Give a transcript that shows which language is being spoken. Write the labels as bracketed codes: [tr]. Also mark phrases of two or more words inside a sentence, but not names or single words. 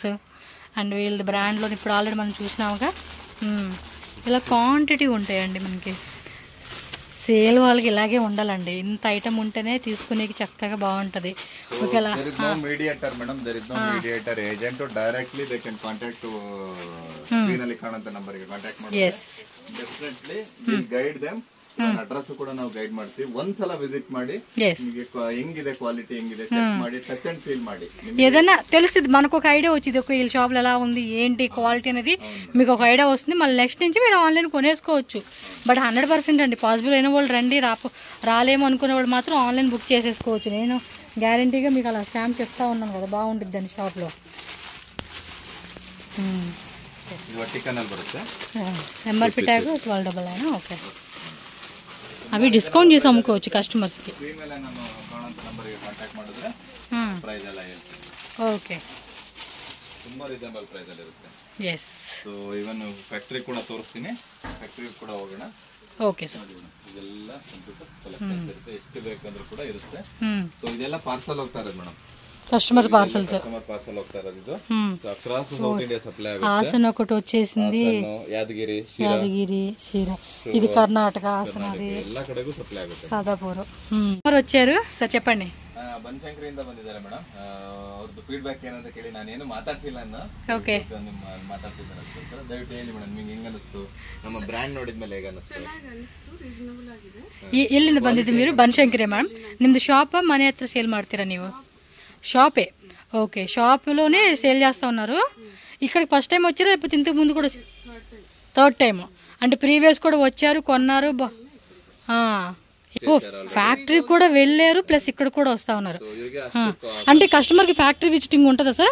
[te] అండ్ వీళ్ళ బ్రాండ్లో ఇప్పుడు ఆల్రెడీ మనం చూసినాముగా. ఇలా క్వాంటిటీ ఉంటాయండి మనకి. సేల్ వాళ్ళకి ఇలాగే ఉండాలండి, ఇంత ఐటమ్ ఉంటేనే తీసుకునేకి చక్కగా బాగుంటది. ఓకేలా [en] mediator madam, there is no mediator, agent directly they can contact screen [kn] ಅಲ್ಲಿ ಕಾಣುವಂತ ನಂಬರ್ ಗೆ ಕಾಂಟ್ಯಾಕ್ಟ್ ಮಾಡಿ. [en] yes definitely we'll guide them. [kn] ಅಡ್ರೆಸ್ ಕೂಡ ನಾವು ಗೈಡ್ ಮಾಡ್ತೀವಿ. ಒಂದ್ಸಲ ವಿಸಿಟ್ ಮಾಡಿ ನಿಮಗೆ ಹೆಂಗಿದೆ ಕ್ವಾಲಿಟಿ ಹೆಂಗಿದೆ ಚೆಕ್ ಮಾಡಿ [en] touch and feel [kn] ಮಾಡಿ. [te] ఏదైనా తెలిసింది మనకు ఒక ఐడియా వచ్చింది, ఒక వీళ్ళ షాప్లో ఎలా ఉంది ఏంటి క్వాలిటీ అనేది మీకు ఒక ఐడియా వస్తుంది. మళ్ళీ నెక్స్ట్ నుంచి మీరు ఆన్లైన్ కొనేసుకోవచ్చు. బట్ 100% అండి పాసిబుల్ అయిన వాళ్ళు రండి, రాలేము అనుకునే వాళ్ళు మాత్రం [en] online book [te] చేసేసుకోవచ్చు. నేను గ్యారంటీగా మీకు అలా స్టాంప్ చెప్తా ఉన్నాను కదా, బాగుంటుంది అండి షాప్లో. [en] MRP tag 1299. [te] ఓకే, అవి డిస్కౌంట్ చేసి అమ్ముకోవచ్చు కస్టమర్స్కి. ఓకే, [kn] ತುಂಬಾ [en] reasonable price [kn] ಅಲ್ಲಿ ಇರುತ್ತೆ. ಎಸ್, ಸೊ ಇವನ್ ಫ್ಯಾಕ್ಟರಿ ಕೂಡ ತೋರಿಸ್ತೀನಿ, ಫ್ಯಾಕ್ಟರಿ ಕೂಡ ಹೋಗೋಣ. ಓಕೆ ಸರ್. ಇದೆಲ್ಲ [en] computer collections [kn] ಇರುತ್ತೆ, ಎಷ್ಟು ಬೇಕಂದ್ರೂ ಕೂಡ ಇರುತ್ತೆ. ಸೊ ಇದೆಲ್ಲ ಪಾರ್ಸಲ್ ಹೋಗ್ತಾ ಇರೋದು ಮೇಡಮ್, [en] customer parcels. customer parcel [kn] ಹೋಗ್ತಾ ಇರೋದು ಇದು. [en] so across South India supply ఆಗುತ್ತೆ. [te] హాసన్ ఒకటి వచ్చేసింది, యాదగిరి, శిరా, ఇది కర్ణాటక హాసన్, అది [kn] ಎಲ್ಲ ಕಡೆಗೂ ಸಪ್ಲೈ ಆಗುತ್ತೆ. [te] సాదాపూర్. ఎవరు వచ్చారు సార్ చెప్పండి? [kn] ಬನಶಂಕರಿಯಿಂದ ಬಂದಿದ್ದಾರೆ ಮೇಡಮ್. ಅವ್ರದ್ದು ಫೀಡ್ಬ್ಯಾಕ್ ಏನಂತ ಕೇಳಿ ನಾನೇನು ಮಾತಾಡ್ಸಿಲ್ಲ ಅನ್ನ. ಓಕೆ, ಮಾತಾಡ್ತಿದ್ದಾರೆ ಅಂತ ದಯವಿಟ್ಟು ಹೇಳಿ ಮೇಡಮ್, ನಿಮ್ಗೆ ಹೆಂಗ ಅನಿಸ್ತು? ನಮ್ಮ ಬ್ರ್ಯಾಂಡ್ ನೋಡಿದ್ಮೇಲೆ ಹೇಗ ಅನಿಸ್ತು? ಎಲ್ಲಿಂದ ಬಂದಿದ್ದು మీరు? ಬನಶಂಕರಿ ಮೇಡಮ್. ನಿಮ್ದು ಶಾಪ್ ಮನೆ ಹತ್ರ ಸೇಲ್ ಮಾಡ್ತೀರಾ ನೀವು? [te] షాపే. ఓకే, షాప్లోనే సేల్ చేస్తూ ఉన్నారు. ఇక్కడికి [en] first time [te] వచ్చారా లేకపోతే ఇంతకు ముందు కూడా? [en] third time [te] అంటే ప్రీవియస్ కూడా వచ్చారు, కొన్నారు. ఓ, ఫ్యాక్టరీ కూడా వెళ్ళారు, ప్లస్ ఇక్కడ కూడా వస్తూ ఉన్నారు. అంటే కస్టమర్కి [en] factory visiting [te] ఉంటుందా సార్?